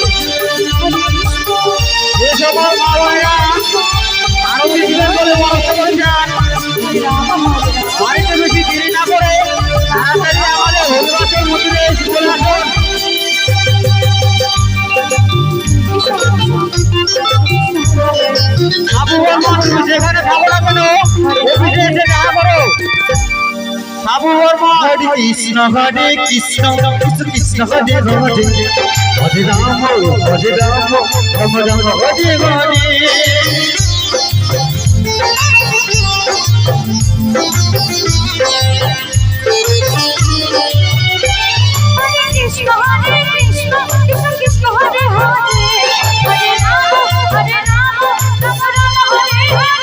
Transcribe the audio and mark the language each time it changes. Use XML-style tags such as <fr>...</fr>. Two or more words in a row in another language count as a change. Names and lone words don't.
<bn>যে সকল মা-বোনেরা আরতি দিবেন বলে বরাদ্দ করেছেন, বাড়িতে বেশি দেরি না করে তাড়াতাড়ি আমাদের হরিবাসে উঠলে চলে আসুন। সাবু বর্মা তুমি যেখানে থাকো না কেন অফিসে এসে দেখা করো। সাবু বর্মা</bn> <sa>হরে কৃষ্ণ কৃষ্ণ কৃষ্ণ হরে হরে হরে রাম রাম রাম হরে হরে কৃষ্ণ কৃষ্ণ কৃষ্ণ হরে হরে হরে রাম রাম রাম হরে হরে</sa>